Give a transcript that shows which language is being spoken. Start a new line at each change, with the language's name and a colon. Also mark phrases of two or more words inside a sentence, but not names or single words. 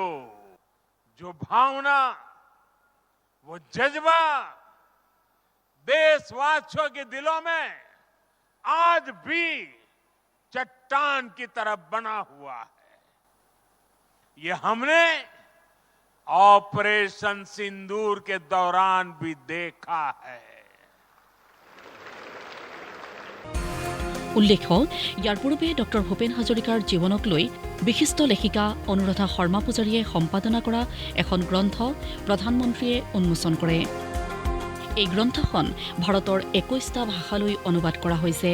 Hindi: जो भावना, वो जज्बा देशवासियों के दिलों में आज भी चट्टान की तरफ बना हुआ है। ये हमने ऑपरेशन सिंदूर के दौरान भी देखा है।
Assamese: উল্লেখ্য ইয়াৰ পূৰ্বে ডক্টৰ ভূপেন হাজৰিকাৰ জীৱনক লৈ বিশিষ্ট লেখিকা অনুৰাধা শৰ্মা পূজাৰীয়ে সম্পাদনা কৰা এখন গ্ৰন্থ প্ৰধানমন্ত্ৰীয়ে উন্মোচন কৰে। এই গ্ৰন্থখন ভাৰতৰ 21টা ভাষালৈ অনুবাদ কৰা হৈছে।